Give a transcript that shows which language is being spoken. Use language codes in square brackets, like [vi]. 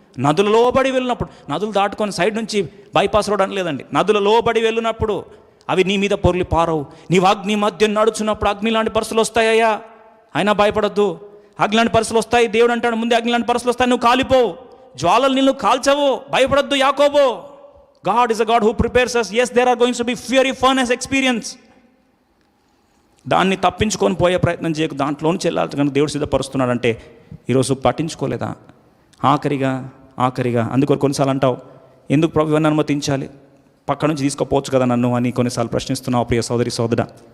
[te] నదులలో పడి వెళ్ళినప్పుడు, నదులు దాటుకొని సైడ్ నుంచి బైపాస్ రోడ్ అని లేదండి, నదులలో పడి వెళ్ళినప్పుడు, అవి నీ మీద పొర్లి పారవు. నీవు అగ్ని మధ్య నడుచున్నప్పుడు అగ్ని లాంటి పరిస్థితులు వస్తాయ్యా, అయినా భయపడద్దు. అగ్ని లాంటి పరిస్థితులు వస్తాయి, దేవుడు అంటాడు ముందే అగ్ని లాంటి పరిస్థితులు వస్తాయి, నువ్వు కాలిపోవు. జ్వాలలు నిన్ను కాల్చవు, భయపడద్దు యాకోబు. [en] God is a God who prepares us. Yes, there are going to be fiery furnace experience. [te] దాన్ని తప్పించుకొని పోయే ప్రయత్నం చేయకు, దాంట్లోంచి వెళ్ళాలి. కానీ దేవుడు సిద్ధపరుస్తున్నాడంటే ఈరోజు పట్టించుకోలేదా? ఆఖరిగా అందుకొరకు కొన్నిసార్లు అంటావు, ఎందుకు ప్రభు ఇవన్నీ అనుమతించాలి, పక్క నుంచి తీసుకోపోవచ్చు కదా నన్ను అని కొన్నిసార్లు ప్రశ్నిస్తున్నావు ప్రియ సోదరి సోదరుడా.